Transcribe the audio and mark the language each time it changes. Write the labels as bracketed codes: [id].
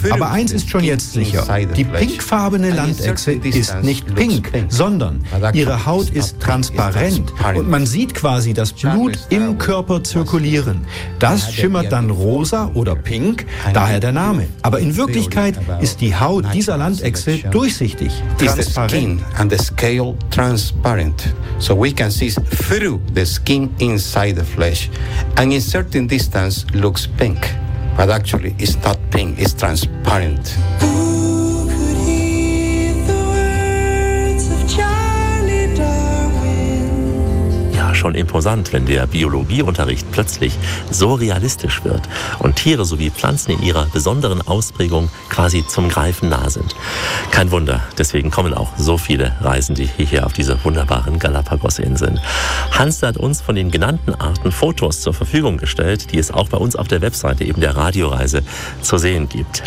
[de] Aber eins ist schon jetzt sicher. Die pinkfarbene Landechse ist nicht pink, sondern ihre Haut ist transparent und man sieht quasi das Blut im Körper zirkulieren. Das schimmert dann rosa oder pink, daher der Name. Aber in Wirklichkeit ist die Haut dieser Landechse durchsichtig, transparent. [en] And the scale transparent. So we can see through the skin inside the flesh. And in certain distance looks pink. But actually, it's not pink, it's transparent. Who could heed the words of Charlie Darwin? [de] Ja, schon imposant, wenn der Biologieunterricht plötzlich so realistisch wird und Tiere sowie Pflanzen in ihrer besonderen Ausprägung quasi zum Greifen nah sind. Kein Wunder, deswegen kommen auch so viele Reisende hierher auf diese wunderbaren Galapagos-Inseln. Hans hat uns von den genannten Arten Fotos zur Verfügung gestellt, die es auch bei uns auf der Webseite eben der Radioreise zu sehen gibt.